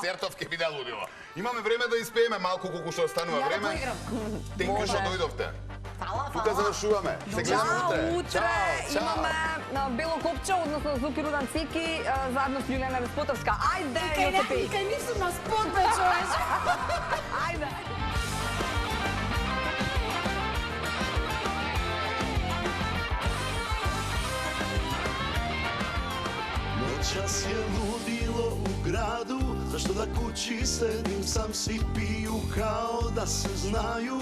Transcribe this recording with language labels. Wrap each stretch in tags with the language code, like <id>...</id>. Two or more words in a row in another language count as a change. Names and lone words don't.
<mk>Концертов ќе биде лудило. Имаме време да испееме малку колку што останува Ја да време. поиграм. Тенку што дојдовте. Фала, Тука фала. завршуваме. Се гледаме утре. Утре Чао. имаме на Бело Копче, односно Зуки Рудан Цики, заедно с Јулијана Респотовска. Ајде, Јосипи! Кај нису на спот, бе, човече. Ајде!</mk> <sr>Noćas je ludilo u gradu, zašto da kući sedim sam si piju kao da se znaju.</sr>